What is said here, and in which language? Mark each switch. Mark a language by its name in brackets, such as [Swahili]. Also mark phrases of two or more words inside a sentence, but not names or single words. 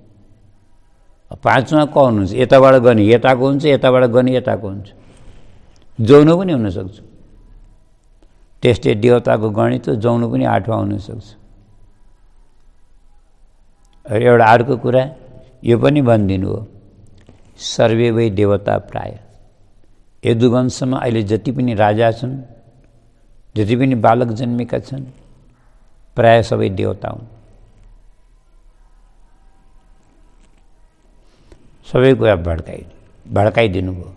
[Hindi] 5वां कौन [Nepali] हुन्छ? यताबाट गर्ने यताको हुन्छ, यताबाट गर्ने यताको हुन्छ। जौनो पनि हुनसक्छ। त्यस्तै देवताको गणित हो, जौनो पनि 8वां हुनसक्छ। एउटा अर्को कुरा यो पनि भनिदिनु हो, [Sanskrit] सर्वे वै देवता प्राय। [Nepali] यदुवंशमा अहिले जति पनि राजा छन्, जति पनि बालक जन्मेका छन्, प्राय सबै देवता हुन्। सबै कुरा भड्काइदिनु भयो।